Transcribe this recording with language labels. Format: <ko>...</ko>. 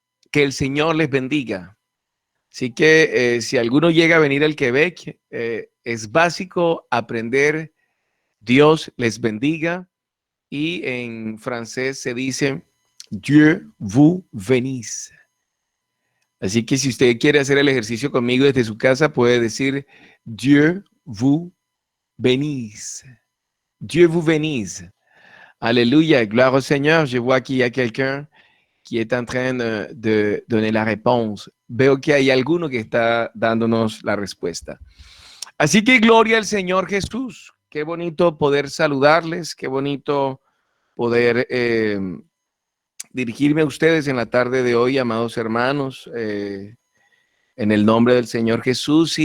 <es>Que el Señor les bendiga. Así que si alguno llega a venir al Quebec, es básico aprender Dios les bendiga. Y en francés se dice</es> <fr>Dieu vous bénisse.</fr> <es>Así que si usted quiere hacer el ejercicio conmigo desde su casa, puede decir</es> <fr>Dieu vous bénisse. Dieu vous bénisse. Alléluia, gloire au Seigneur. Je vois qu'il y a quelqu'un qui est en train de donner la réponse.</fr> <es>Veo que hay alguno que está dándonos la respuesta. Así que gloria al Señor Jesús. Qué bonito poder saludarles, qué bonito poder dirigirme a ustedes en la tarde de hoy, amados hermanos, en el nombre del Señor Jesús.</es>